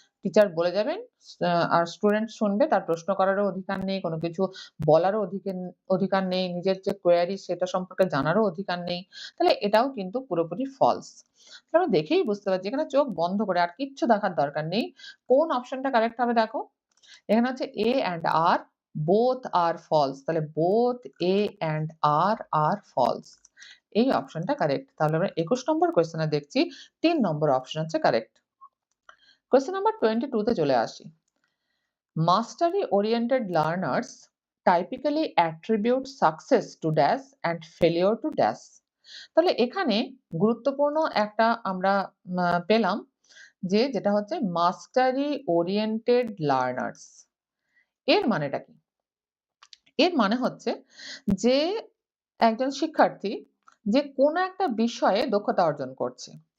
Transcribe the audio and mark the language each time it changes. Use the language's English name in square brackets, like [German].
[Bangla] Teacher বলে যাবেন আর student শুনবে, তার প্রশ্ন করারও অধিকার নেই, কোনো কিছু বলারও অধিকার নেই, নিজের যে কোয়েরি সেটা সম্পর্কে জানারও অধিকার নেই। তাহলে এটাও কিন্তু পুরোপুরি ফলস। আমরা দেখেই বুঝতে পারছি এখানে চোখ বন্ধ করে আর কিচ্ছু দেখার দরকার নেই। কোন অপশনটা কারেক্ট হবে দেখো। এখানে হচ্ছে [English] A and R both are false, [Bangla] তাহলে [English] both A and R are false। [Bangla] এই অপশনটা কারেক্ট। তাহলে আমরা ২১ নম্বর কোয়েশ্চেনে দেখছি ৩ নম্বর অপশন হচ্ছে কারেক্ট। কোয়েশ্চেন নাম্বার 22 তে চলে আসি। [English] Mastery oriented learners typically attribute success to dash and failure to dash। [Bangla] তাহলে এখানে গুরুত্বপূর্ণ একটা আমরা পেলাম যেটা হচ্ছে মাস্টারি ওরিয়েন্টেড লার্নার্স। এর মানেটা কি? এর মানে হচ্ছে যে একজন শিক্ষার্থী যে কোনো একটা বিষয়ে দক্ষতা অর্জন করছে।